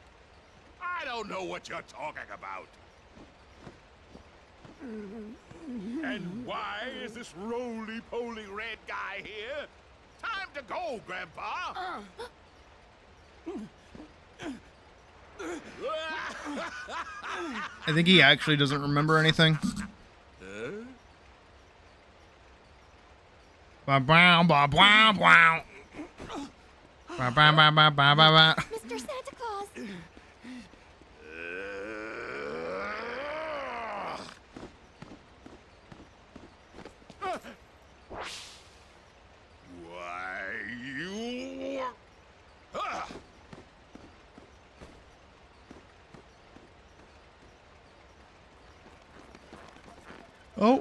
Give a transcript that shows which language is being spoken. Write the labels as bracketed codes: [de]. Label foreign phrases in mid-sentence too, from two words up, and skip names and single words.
[en] I don't know what you're talking about. And why is this roly-poly red guy here? Time to go, Grandpa! I think he actually doesn't remember anything. Ba bow ba bow bow. Ba ba ba ba ba ba. Mr. Santa Claus! Why, you... Oh.